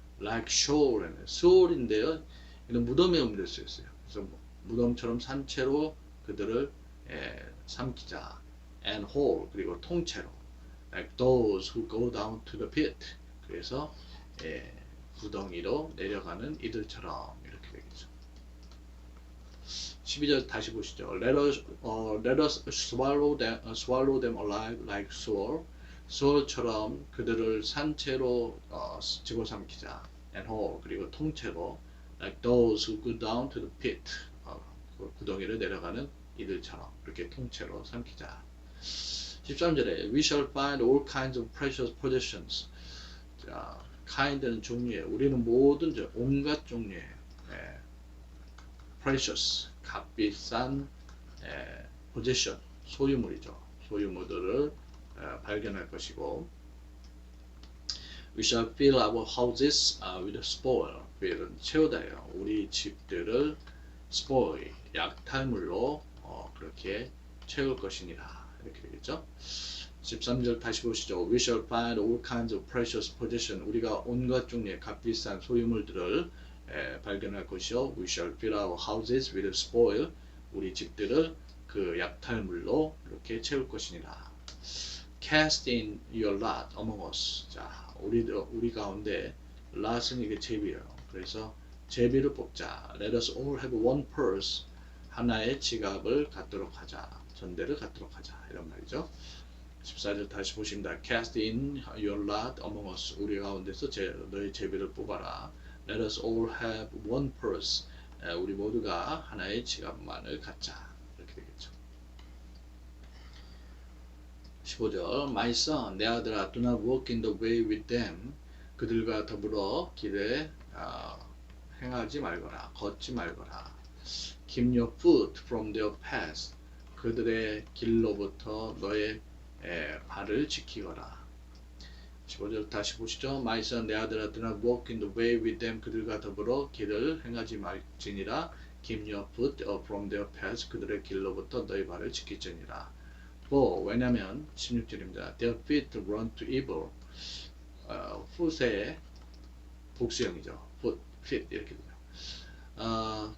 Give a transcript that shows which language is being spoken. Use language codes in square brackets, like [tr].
[en] like shoal인데요. [ko] 이런 무덤에 옮길 수 있어요. 그래서 무덤처럼 산채로 그들을 삼키자. [en] and whole [ko] 그리고 통째로 [en] like those who go down to the pit. [ko] 그래서 구덩이로 내려가는 이들처럼 이렇게 되겠죠. 12절 다시 보시죠. [en] Let us swallow them alive like Saul. [ko] Saul처럼 그들을 산채로 집어삼키자. [en] And whole [ko] 그리고 통째로 [en] like those who go down to the pit. [ko] 구덩이를 내려가는 이들처럼 이렇게 통째로 삼키자. [en] 13절에 We shall find all kinds of precious possessions. [ko] 자, kind는 종류에 우리는 모든 온갖 종류의 precious 값비싼 possession 소유물이죠. 소유물들을 발견할 것이고 [en] We shall fill our houses with spoil. [ko] fill은 채우다예요. 우리 집들을 spoil 약탈물로 그렇게 채울 것이니라 이렇게 되겠죠. 13절 다시 보시죠. [en] We shall find all kinds of precious possession. [ko] 우리가 온갖 종류의 값비싼 소유물들을 발견할 것이요. [en] We shall fill our houses with spoil. [ko] 우리 집들을 그 약탈물로 이렇게 채울 것이니라. [en] Cast in your lot among us. [ko] 자, 우리 가운데 lot은 이게 제비예요. 그래서 제비를 뽑자. [en] Let us all have one purse. [ko] 하나의 지갑을 갖도록 하자. 전대를 갖도록 하자. 이런 말이죠. 14절 다시 보십니다. [en] Cast in your lot among us. [ko] 우리 가운데서 너의 제비를 뽑아라. [en] Let us all have one purse. [ko] 우리 모두가 하나의 지갑만을 갖자. 이렇게 되겠죠. [en] 15절 My son, [ko] 내 아들아, [en] do not walk in the way with them. [ko] 그들과 더불어 길에 행하지 말거라. 걷지 말거라. [en] Keep your foot from their path. [ko] 그들의 길로부터 너의 발을 지키거라. 15절 다시 보시죠. [en] My son, [ko] 내 아들아, [en] do not walk in the way with them. [ko] 그들과 더불어 길을 행하지 말지니라. [en] Keep your foot from their paths. [ko] 그들의 길로부터 너희 발을 지키지니라. 왜냐면 16절입니다. [en] Their feet run to evil. [ko] foot의 복수형이죠. foot, feet 이렇게 돼요.